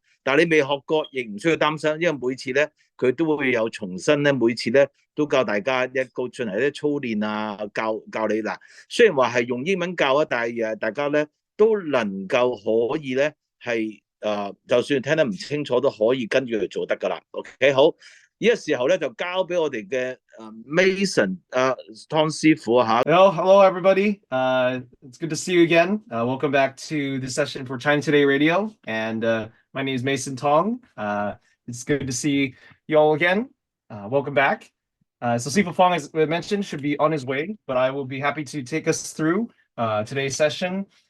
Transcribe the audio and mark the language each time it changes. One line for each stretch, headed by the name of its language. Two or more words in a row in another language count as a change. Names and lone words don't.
Cantonese: 但係你未學過，亦唔需要擔心，因為每次咧佢都會有重新咧，每次咧都教大家一個進行啲操練啊，教你嗱。雖然話係用英文教啊，但係大家咧都能夠可以咧係就算聽得唔清楚都可以跟住去做得噶啦。OK， 好。呢個時候咧就交俾我哋嘅Mason Tong 師傅嚇。
English: Hello everybody. It's good to see you again. Welcome back to the session for China Today Radio. And my name is Mason Tong. It's good to see you all again. Welcome back. So Sifu Fong, as mentioned, should be on his way, but I will be happy to take us through today's session.